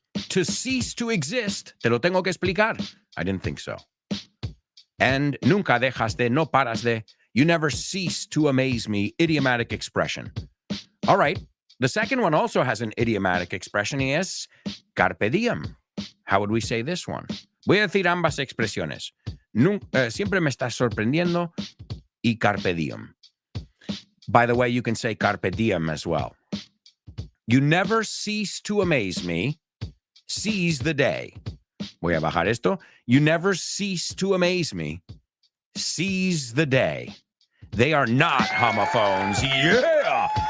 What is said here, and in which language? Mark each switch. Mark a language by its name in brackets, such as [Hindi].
[English] To cease to exist, [Spanish] te lo tengo que explicar. [English] I didn't think so. And [Spanish] nunca dejas de, no paras de, [English] you never cease to amaze me, idiomatic expression. All right. The second one also has an idiomatic expression [Spanish] y es [English] carpe diem. How would we say this one? [Spanish] Voy a decir ambas expresiones. Siempre me estás sorprendiendo y carpe diem. [English] By the way, you can say carpe diem as well. You never cease to amaze me. Seize the day. [Spanish] Voy a bajar esto. [English] You never cease to amaze me. Seize the day. They are not homophones. Yeah!